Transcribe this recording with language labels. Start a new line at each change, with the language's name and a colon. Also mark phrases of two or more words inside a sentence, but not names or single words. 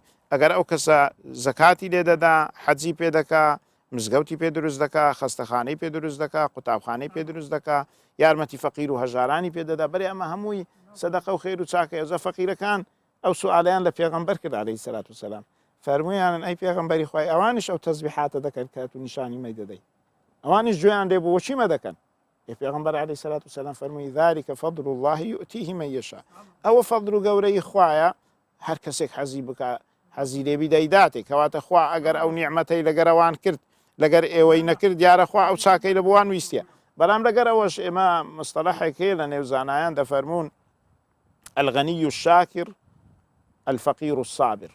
Central Kurdish: ئەگەر ئەو کەسە زەکاتی لێ دەدا، حەجی پێ دەکا، مزگەوتی پێ دروست دەکا، خەستەخانەی پێ دروست دەکا، قوتابخانەی پێ دروست دەکا، یارمەتی فەقیر و هەژارانی پێ دەدا، بەرێ ئەمە هەمووی سەدەقە و خێر و چاکە. ئێزە فەقیرەکان ئەو سوئالیان لە پێغەمبەر کرد
Arabic: عەلەیهی سەلات وسەلام،
Central Kurdish: فەرموویانن ئەی پێغەمبەری خوای ئەوانش ئەو تەسبیحاتە دەکەن کە تو نیشانی مەی دەدەی، ئەوانش گوێیان لێ بوو چی مەدەکەن؟
Arabic: پێغەمبەر عەلەیهی سەلات وسەلام فەرمووی ذلك فضل الله يؤتيه من يشاء.
Central Kurdish: ئەوە فەضل و گەورەی خوایە، هەر کەسێک حەزی بکە حەزی لێبی دەیداتێک. کەواتە خوا ئەگەر ئەو نیعمەتەی لەگەرەوان کرد لەگەر ئێوەی نەکرد دیارە خوا ئەو چاکەی لە بۆوان ویستە. بەڵام لەگەر ئەوەش ئێمە مستەلەحێک هەیە لە نێو زانایان دەفەرمونون
Arabic: الغنی الشاکر الفەقیر الصابر.